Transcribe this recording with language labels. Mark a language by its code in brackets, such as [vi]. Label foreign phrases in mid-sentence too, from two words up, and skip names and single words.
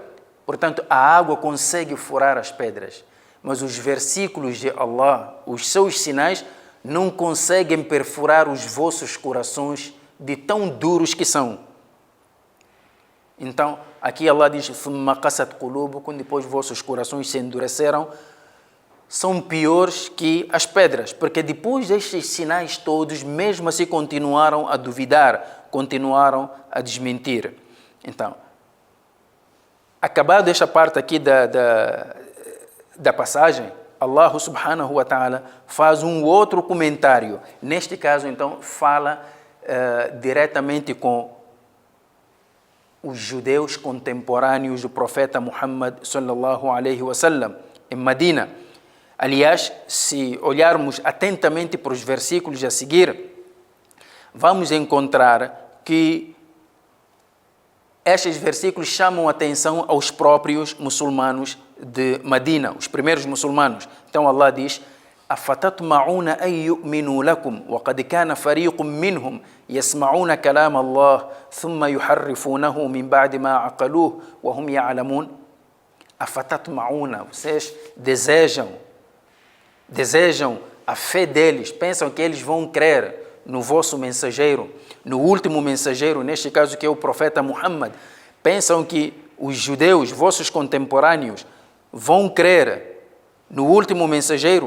[pt] Portanto, a água consegue furar as pedras, mas os versículos de Allah, os seus sinais, não conseguem perfurar os vossos corações de tão duros que são. Então, aqui Allah diz, [ar] ثُمَّ قَسَتْ قُلُوبُكُمْ, [pt] depois vossos corações se endureceram, são piores que as pedras, porque depois destes sinais todos, mesmo assim continuaram a duvidar, continuaram a desmentir. Então, acabado esta parte aqui da passagem, [ar] الله سبحانه وتعالى [pt] faz um outro comentário. Neste caso, então, fala diretamente com os judeus contemporâneos do profeta Muhammad [ar] صلى الله عليه وسلم [pt] em Medina. Aliás, se olharmos atentamente para os versículos a seguir, vamos encontrar que estes versículos chamam a atenção aos próprios muçulmanos de Medina, os primeiros muçulmanos. Então Allah diz, [ar] أَفَتَطْمَعُونَ أَن يُؤْمِنُوا لَكُمْ وَقَدْ كَانَ فَرِيقٌ مِّنْهُمْ يَسْمَعُونَ كَلَامَ اللَّهِ ثُمَّ يُحَرِّفُونَهُ مِنْ بَعْدِ مَا عَقَلُوهُ وَهُمْ يَعْلَمُونَ. أَفَتَطْمَعُونَ, [pt] vocês desejam a fé deles, pensam que eles vão crer no vosso mensageiro, no último mensageiro, neste caso que é o profeta Muhammad. Pensam que os judeus, vossos contemporâneos, vão crer no último mensageiro?